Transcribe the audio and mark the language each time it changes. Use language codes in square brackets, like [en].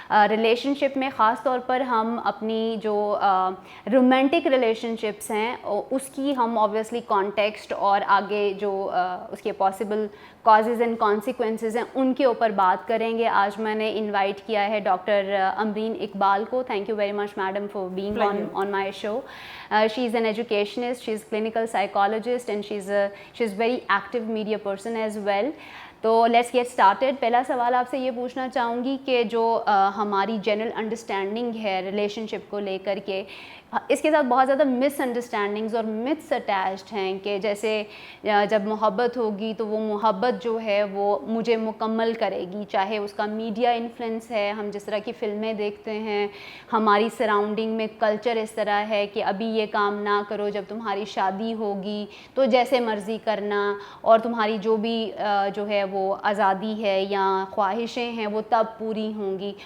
[ur] Relation شپ میں خاص طور پر ہم اپنی جو رومانٹک ریلیشن شپس ہیں اس کی ہم آبویسلی کانٹیکسٹ اور آگے جو اس کے پاسبل کازز اینڈ کانسیکوینسز ہیں ان کے اوپر بات کریں گے. آج میں نے انوائٹ کیا ہے ڈاکٹر امرین اقبال کو. [en] Thank you very much madam for being on my show. She is an educationist, she is clinical psychologist and she is very active media person as well. تو let's get started. [ur] پہلا سوال آپ سے یہ پوچھنا چاہوں گی کہ جو ہماری جنرل انڈرسٹینڈنگ ہے ریلیشن شپ کو لے کر کے, اس کے ساتھ بہت زیادہ مس انڈرسٹینڈنگز اور متس اٹیچڈ ہیں کہ جیسے جب محبت ہوگی تو وہ محبت جو ہے وہ مجھے مکمل کرے گی, چاہے اس کا میڈیا انفلوئنس ہے, ہم جس طرح کی فلمیں دیکھتے ہیں, ہماری سراؤنڈنگ میں کلچر اس طرح ہے کہ ابھی یہ کام نہ کرو, جب تمہاری شادی ہوگی تو جیسے مرضی کرنا, اور تمہاری جو بھی جو ہے وہ آزادی ہے یا خواہشیں ہیں وہ تب پوری ہوں گی.